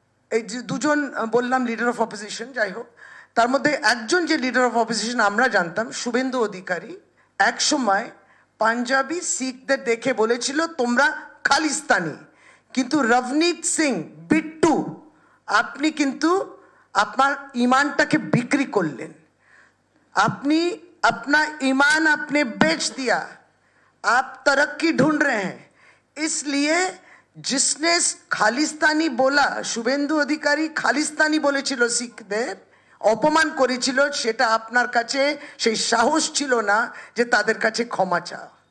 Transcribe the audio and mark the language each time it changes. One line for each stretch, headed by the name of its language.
Bangla: এই যে দুজন বললাম লিডার অফ অপোজিশন, যাই হোক, তার মধ্যে একজন যে লিডার অফ অপোজিশন আমরা জানতাম, শুভেন্দু অধিকারী, এক সময় পাঞ্জাবি শিখদের দেখে বলেছিল তোমরা খালিস্তানি। কিন্তু রবনীত সিং বিট্টু, আপনি কিন্তু আপনার ईमानটাকে বিক্রি করলেন।
Hindi: আপনি अपना ईमान आपने बेच दिया। आप तरक्की ढूंढ रहे हैं, इसलिए जिसने
Bangla: খালিস্তানি বলা, শুভেন্দু অধিকারী খালিস্তানি বলেছিল, শিখদের অপমান করেছিল, সেটা আপনার কাছে সেই সাহস ছিল না যে তাদের কাছে ক্ষমা চাও।